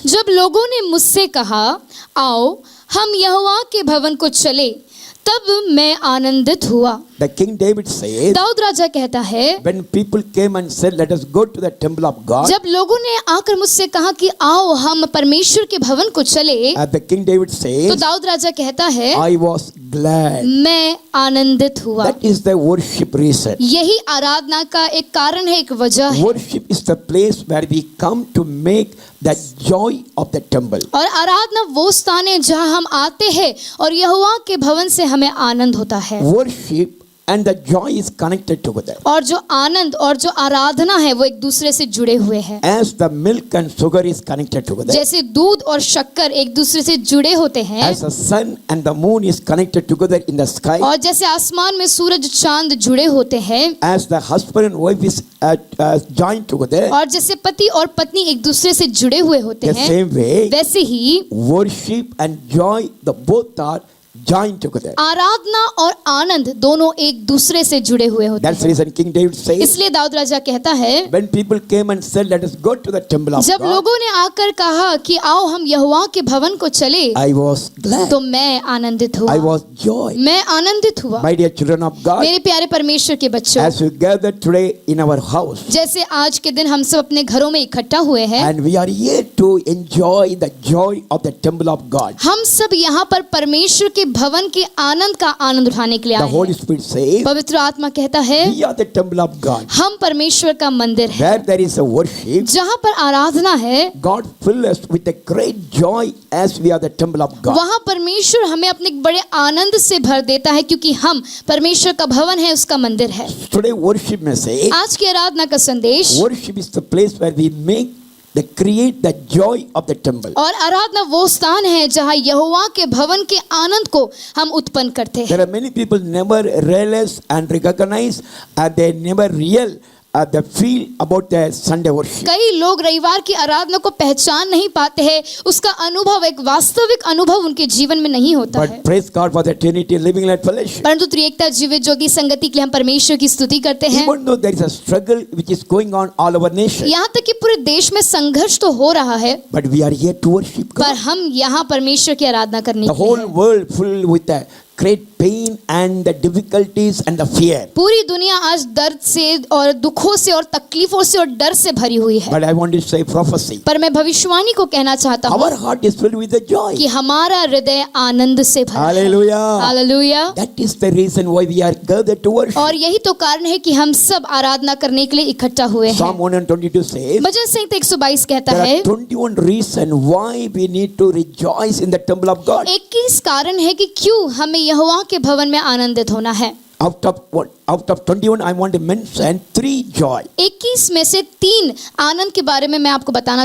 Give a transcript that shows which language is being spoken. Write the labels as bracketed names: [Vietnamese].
[Hindi] जब लोगों ने मुझसे कहा, आओ हम यहोवा के भवन को चले, तब मैं आनंदित हुआ। [English] The King David says, [Hindi] Dawood राजा कहता है, [English] when people came and said, let us go to the temple of God, [Hindi] जब लोगों ने आकर मुझसे कहा कि आओ हम परमेश्वर के भवन को चले, [English] the King David [Hindi] तो [English] says, [Hindi] दाऊद राजा कहता है, [English] I was glad. [Hindi] मैं आनंदित हुआ। [English] That is the worship reason. [Hindi] यही आराधना का एक कारण है, एक वजह है। [English] Worship is the place where we come to make the joy of the temple. [Hindi] और आराधना वो स्थान है जहां हम आते हैं और यहोवा के भवन से हमें आनंद होता है। [English] Worship and the joy is connected together. [Hindi] और जो आनंद और जो आराधना है वो एक दूसरे से जुड़े हुए हैं। [English] As the milk and sugar is connected together, [Hindi] जैसे दूध और शक्कर एक दूसरे से जुड़े होते हैं, [English] as the sun and the moon is connected together in the sky, [Hindi] और जैसे आसमान में सूरज चांद जुड़े होते हैं, [English] as the husband and wife is joined together, [Hindi] और जैसे पति और पत्नी एक दूसरे से जुड़े हुए होते [English] the [Hindi] हैं, [English] same way [Hindi] वैसे ही [English] worship and joy, the both are joined together. [Hindi] आराधना और आनंद दोनों एक दूसरे से जुड़े हुए होते [English] That's the [Hindi] हैं। [English] reason King David says, [Hindi] इसलिए दाऊद राजा कहता है, [English] when people came and said, let us go to the temple of [Hindi] जब [English] God, [Hindi] लोगों ने आकर कहा कि आओ हम यहोवा के भवन को चले, [English] I was glad. [Hindi] तो मैं आनंदित हुआ। [English] I was joy. [Hindi] मैं आनंदित हुआ। [English] My dear children of God, [Hindi] मेरे प्यारे परमेश्वर के बच्चों, [English] as we gather today in our house, [Hindi] जैसे आज के दिन हम सब अपने घरों में इकट्ठा हुए हैं, [English] and we are here to enjoy the joy of the temple of God. [Hindi] हम सब यहाँ पर परमेश्वर के भवन के आनंद का आनंद उठाने के लिए [English] The [Hindi] आए [English] Holy [Hindi] हैं। [English] Spirit says, [Hindi] पवित्र आत्मा कहता है, [English] we are the temple of God. [Hindi] हम परमेश्वर का मंदिर है। [English] Where there is a worship, [Hindi] जहाँ पर आराधना है, [English] God fills us with a great joy as we are the temple of God. [Hindi] वहाँ परमेश्वर हमें अपने बड़े आनंद से भर देता है, क्योंकि हम परमेश्वर का भवन है, उसका मंदिर है। [English] Today worship may say, [Hindi] आज की आराधना का संदेश, [English] worship is the place where we create the joy of the temple. [Hindi] और आराधना वो स्थान है जहाँ यहोवा के भवन के आनंद को हम उत्पन्न करते हैं। [English] There are many people never realize and recognize, they never the feel about the Sunday worship. [Hindi] कई लोग रविवार की आराधना को पहचान नहीं पाते हैं, उसका अनुभव, एक वास्तविक अनुभव उनके जीवन में नहीं होता है। [English] But praise God for the Trinity Living Light Fellowship. [Hindi] परंतु त्रिएकता जीवित ज्योति संगति के लिए हम परमेश्वर की स्तुति करते हैं। [English] Even though there is a struggle which is going on all over nation, [Hindi] यहाँ तक कि पूरे देश में संघर्ष तो हो रहा है, [English] but we are here to worship [Hindi] पर [English] God. [Hindi] हम यहाँ परमेश्वर की आराधना करने [English] The [Hindi] के लिए [English] whole [Hindi] हैं। [English] world full with the great pain and the difficulties and the fear. [Hindi] पूरी दुनिया आज दर्द से और दुखों से और तकलीफों से और डर से भरी हुई है। [English] But I want to say prophecy. [Hindi] पर मैं भविष्यवाणी को कहना चाहता हूँ [English] Our heart is filled with the joy. [Hindi] कि हमारा हृदय आनंद से भरा है। [English] Hallelujah. [Hindi] Hallelujah. [English] That is the reason why we are gathered to worship. [Hindi] और यही तो कारण है कि हम सब आराधना करने के लिए इकट्ठा हुए हैं। [English] Psalm 122 says, [Hindi] भजन संहिता 122 कहता [English] there [Hindi] है, [English] are 21 reasons why we need to rejoice in the temple of God. [Hindi] 21 कारण है कि क्यों हमें यहोवा के भवन में आनंदित होना है। [English] Out of 21, I want to mention 3 joy. [Hindi] 21 में से 3 आनंद के बारे में मैं आपको बताना